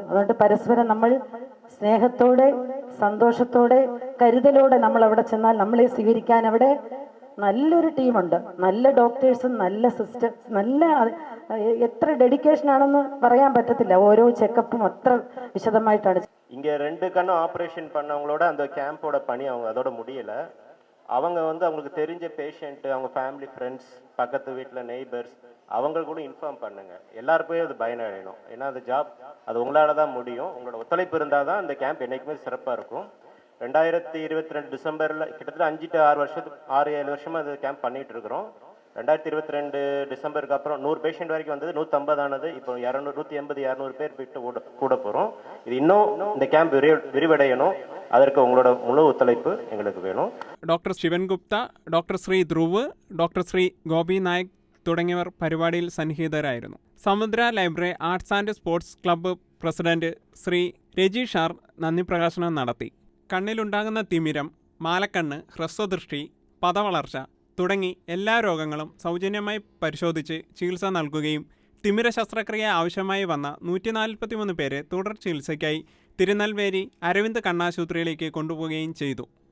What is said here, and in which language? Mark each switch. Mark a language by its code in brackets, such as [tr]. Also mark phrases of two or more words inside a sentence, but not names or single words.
[ml] അതുകൊണ്ട് പരസ്പരം നമ്മൾ സ്നേഹത്തോടെ, സന്തോഷത്തോടെ, കരുതലോടെ നമ്മൾ അവിടെ ചെന്നാൽ നമ്മളെ സ്വീകരിക്കാൻ അവിടെ നല്ലൊരു ടീമുണ്ട്. നല്ല ഡോക്ടേഴ്സും നല്ല സിസ്റ്റേഴ്സ്, നല്ല എത്ര ഡെഡിക്കേഷൻ ആണെന്ന് പറയാൻ പറ്റത്തില്ല. ഓരോ ചെക്കപ്പും അത്ര വിശദമായിട്ടാണ്. [ta] இங்கே 2 கண்ணும் ஆப்ரேஷன் பண்ணவங்களோட அந்த கேம்போட பணி அதோட முடியல. அவங்க அவங்களுக்கு தெரிஞ்ச பேஷண்ட், அவங்க ஃபேமிலி ஃப்ரெண்ட்ஸ், பக்கத்து வீட்டில் நெய்பர்ஸ் அவங்க கூட இன்ஃபார்ம் பண்ணுங்க. எல்லாருக்குமே அது பயனடையணும். ஏன்னா அந்த ஜாப் அது உங்களால தான் முடியும். உங்களோட ஒத்துழைப்பு இருந்தால் தான் அந்த கேம்ப் என்றைக்குமே சிறப்பாக இருக்கும். 2022 டிசம்பரில் கிட்டத்தட்ட 6-7 வருஷமாக அது கேம்ப் பண்ணிகிட்டு இருக்கிறோம். 2022 டிசம்பருக்கு அப்புறம் 100 பேஷண்ட் வரைக்கும் வந்தது, 150 ஆனது. இப்போ 180-200 பேர் போயிட்டு கூட போகிறோம். இது இன்னும் இந்த கேம்ப் விரிவடையணும். அதற்கு உங்களோட முழு ஒத்துழைப்பு எங்களுக்கு வேணும். [ml] ഡോക്ടർ ശിവൻ ഗുപ്ത, ഡോക്ടർ ശ്രീ ധ്രുവ്, ഡോക്ടർ ശ്രീ ഗോപി നായക് തുടങ്ങിയവർ പരിപാടിയിൽ സന്നിഹിതരായിരുന്നു. സമുദ്ര ലൈബ്രറി ആർട്സ് ആൻഡ് സ്പോർട്സ് ക്ലബ്ബ് പ്രസിഡന്റ് ശ്രീ രജീഷ് ആർ നന്ദി പ്രകാശനം നടത്തി. കണ്ണിലുണ്ടാകുന്ന തിമിരം, മാലക്കണ്ണ്, ഹ്രസ്വദൃഷ്ടി, പദവളർച്ച തുടങ്ങി എല്ലാ രോഗങ്ങളും സൗജന്യമായി പരിശോധിച്ച് ചികിത്സ നൽകുകയും തിമിര ശസ്ത്രക്രിയ ആവശ്യമായി വന്ന 143 പേരെ തുടർ ചികിത്സയ്ക്കായി തിരുനെൽവേലി അരവിന്ദ് കണ്ണാശുപത്രിയിലേക്ക് കൊണ്ടുപോവുകയും ചെയ്തു.